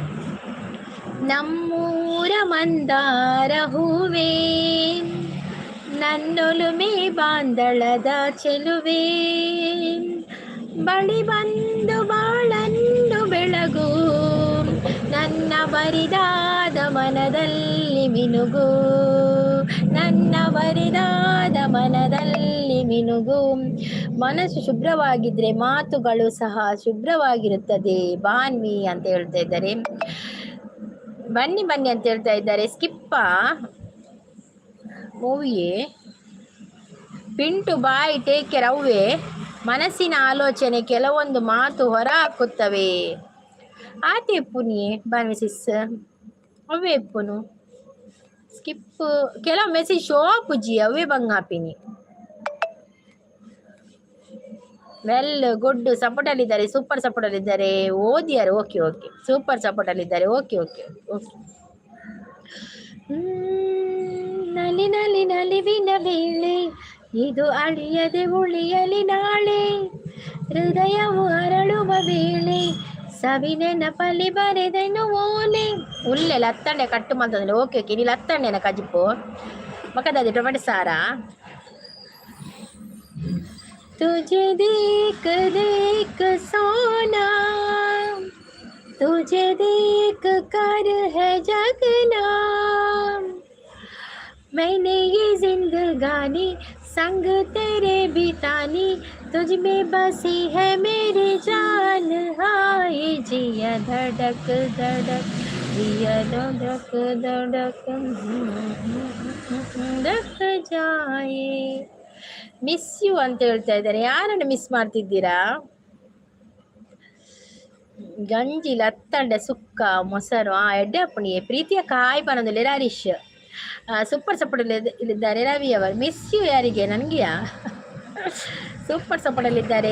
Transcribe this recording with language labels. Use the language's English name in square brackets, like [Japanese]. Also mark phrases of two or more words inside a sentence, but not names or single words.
[Kannada] ನಮ್ಮೂರ ಮಂದಾರ ಹೂವೇ ನನ್ನೊಲುಮೆ ಬಾಂದಳದ ಚೆಲುವೆ, ಬಳಿ ಬಂದು ಬಾಳನ್ನು ಬೆಳಗು, ನನ್ನ ಬರಿದಾದ ಮನದಲ್ಲಿ ಮಿನುಗು, ನನ್ನ ಬರಿದಾದ ಮನದಲ್ಲಿ ಮಿನುಗು. ಮನಸ್ಸು ಶುಭ್ರವಾಗಿದ್ರೆ ಮಾತುಗಳು ಸಹ ಶುಭ್ರವಾಗಿರುತ್ತದೆ ಬಾನ್ವಿ ಅಂತ ಹೇಳ್ತಾ ಇದ್ದಾರೆ. ಬನ್ನಿ ಬನ್ನಿ ಅಂತ ಹೇಳ್ತಾ ಇದ್ದಾರೆ. ಸ್ಕಿಪ್ಪ ಮೂವಿಯೇ ಪಿಂಟು [English] bye take care. [Kannada] ಅವ್ವೇ ಮನಸ್ಸಿನ ಆಲೋಚನೆ ಕೆಲವೊಂದು ಮಾತು ಹೊರ ಹಾಕುತ್ತವೆ. [Tulu] ಆತೆ ಪುನಿಯೇ ಬಾನ್ವಿ ಸಿಸ್ ಅವೇ ಪುನು ಸ್ಕಿಪ್ ಕೆಲವು ಮೆಸೇಜ್ ಶೋ ಪುಜಿ ಅವೇ ಬಂಗಾಪಿನಿ. [English] well good support [Kannada] ಅಲ್ಲಿದ್ದಾರೆ, [English] super support [Kannada] ಅಲ್ಲಿದ್ದಾರೆ. ಓದಿಯಾರು [English] okay okay, super support [Kannada] ಅಲ್ಲಿದ್ದಾರೆ. [English] okay okay okay. [Kannada] ನಲಿ ನಲಿ ನಲಿವಿನ ವೇಳೆ ಇದು ಅಳಿಯದೆ ಉಳಿಯಲಿ ನಾಳೆ, ಹೃದಯವು ಅರಳುವ ವೇಳೆ ಸವಿನೆನಪಲಿ ಬರೆದೆನು ಓಲೆ. [Tulu] ಉಲ್ಲೆಲ್ಲ ಹತ್ತಂಡೆ ಕಟ್ಟು ಮಾಡ್ತಂದ್ರೆ [English] okay okay. [Tulu] ನೀನು ಹತ್ತಂಡೆನ ಕಜಿಪು ಮಕ್ಕದಾದಿ ಟೊಮೆಟೊ ಸಾರ. [Hindi] तुझे देख देख सोना, तुझे देख कर है जगना, मैंने ये जिंदगानी संग तेरे बितानी, तुझ में बसी है मेरी जान, हाय जिया धड़क धड़क, जिया धड़क धड़क धड़क जाए. [English] miss you [Kannada] ಅಂತ ಹೇಳ್ತಾ ಇದ್ದಾರೆ. ಯಾರನ್ನು ಮಿಸ್ ಮಾಡ್ತಿದ್ದೀರಾ? [Tulu] ಗಂಜಿ ಲತ್ತಂಡೆ ಸುಕ್ಕ ಮೊಸರು ಎಡ್ಡೆ ಅಪ್ಪಣಿಯೇ ಪ್ರೀತಿಯ ಕಾಯಿ ಪನೊಂದು ಹರೀಶ್ [English] super support [Tulu] ಇಲ್ಲಿದ್ದಾರೆ. [Kannada] ರವಿ ಅವರು [English] miss you [Kannada] ಯಾರಿಗೆ? ನನಗೆಯಾ? [English] super support [Kannada] ಅಲ್ಲಿದ್ದಾರೆ.